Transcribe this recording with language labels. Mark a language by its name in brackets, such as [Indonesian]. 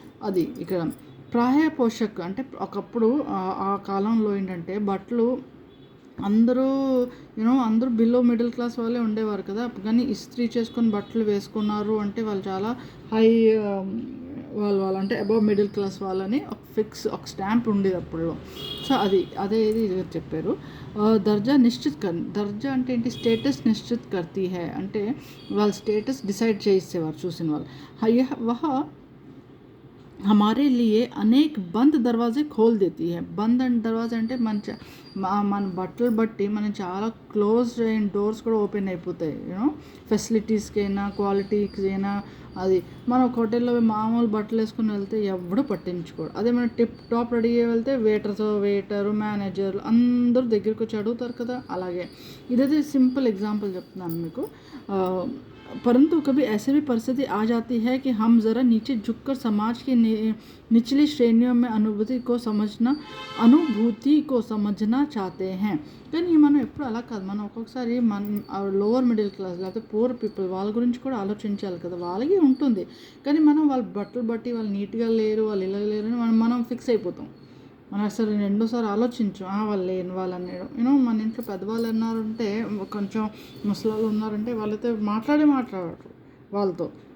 [Telugu] అది ఇక్కడ [Hindi] ప్రాయ పోషక్ [Telugu] అంటే ఒకప్పుడు ఆ కాలంలో ఏంటంటే బట్టలు అందరూ అందరూ బిలో మిడిల్ క్లాస్ వాళ్ళే ఉండేవారు కదా, కానీ ఇస్త్రీ చేసుకొని బట్టలు వేసుకున్నారు అంటే వాళ్ళు చాలా హై వాళ్ళు అంటే అబవ్ మిడిల్ క్లాస్ వాళ్ళని ఒక స్టాంప్ ఉండేది అప్పుడు. సో ఇది చెప్పారు. దర్జా దర్జా అంటే ఏంటి, స్టేటస్ [Hindi] నిశ్చిత్ కర్తీ హై [Telugu] అంటే వాళ్ళ స్టేటస్ డిసైడ్ చేసేవారు చూసిన వాళ్ళు. [Hindi] हमारे लिए अनेक बंद दरवाजे खोल देती है. [Telugu] బంద్ అండ్ దర్వాజా అంటే మన బట్టలు బట్టి మనం చాలా క్లోజ్ అయిన డోర్స్ కూడా ఓపెన్ అయిపోతాయి. ఫెసిలిటీస్కి అయినా క్వాలిటీకి అయినా. అది మనం ఒక హోటల్లో మామూలు బట్టలు వేసుకుని వెళ్తే ఎవడు పట్టించుకోడు. అదే మనం టిప్ టాప్ రెడీ అయ్యి వెళ్తే వెయిటరు మేనేజర్లు అందరూ దగ్గరికి వచ్చి అడుగుతారు కదా. అలాగే ఇదైతే సింపుల్ ఎగ్జాంపుల్ చెప్తున్నాను మీకు. [Hindi] परंतु कभी ऐसे भी परिस्थिति आ जाती है कि हम ज़रा नीचे झुककर समाज की निचली श्रेणियों में अनुभूति को समझना चाहते हैं. [Telugu] కానీ మనం ఎప్పుడు అలా కాదు, మనం ఒక్కొక్కసారి లోవర్ మిడిల్ క్లాస్ లేకపోతే పూర్ పీపుల్ వాళ్ళ గురించి కూడా ఆలోచించాలి కదా. వాళ్ళకి ఉంటుంది, కానీ మనం వాళ్ళ బట్టలు బట్టి వాళ్ళు నీట్గా లేరు, వాళ్ళు ఇలా లేరు అని మనం ఫిక్స్ అయిపోతాం. మనం అసలు రెండోసారి ఆలోచించు వాళ్ళు లేని వాళ్ళు అనేయడం. మన ఇంట్లో పెద్దవాళ్ళు ఉన్నారంటే, కొంచెం ముసలాళ్ళు ఉన్నారంటే వాళ్ళతో మాట్లాడరు వాళ్ళతో.